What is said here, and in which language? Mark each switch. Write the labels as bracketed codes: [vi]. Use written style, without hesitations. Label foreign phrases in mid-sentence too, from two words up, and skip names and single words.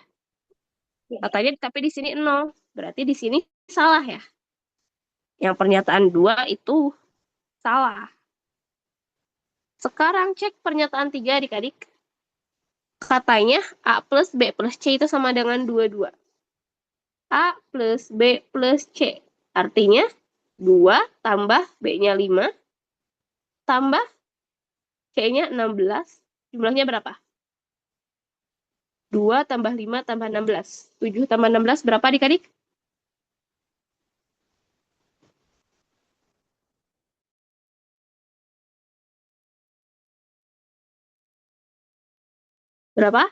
[id] Katanya tapi di sini 0. Berarti di sini salah ya. Yang pernyataan 2 itu salah. Sekarang cek pernyataan 3 adik-adik. Katanya A plus B plus C itu sama dengan 22. A plus B plus C. Artinya 2 tambah B-nya 5 tambah C-nya 16. Jumlahnya berapa? 2 tambah 5 tambah 16. 7 tambah 16 berapa adik-adik? Berapa?